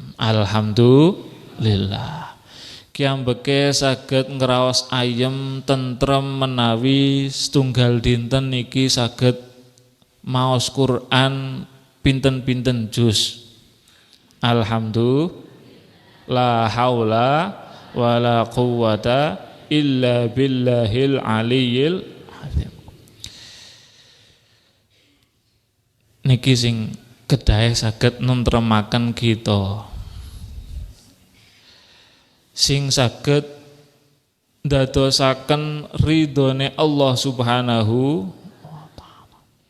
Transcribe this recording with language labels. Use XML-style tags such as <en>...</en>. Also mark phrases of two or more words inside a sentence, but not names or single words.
<jv>Alhamdulillah. Kiambeke saged ngraos ayem tentrem menawi setunggal dinten niki saged maos Quran pinten-pinten juz. Alhamdulillah.</jv> <ar>لا حول ولا قوة إلا بالله العلي العظيم.</ar> <jv>Niki sing kedahe saged nentremaken kita sing saged ndadosaken ridhone</jv> <ar>الله سبحانه وتعالى.</ar>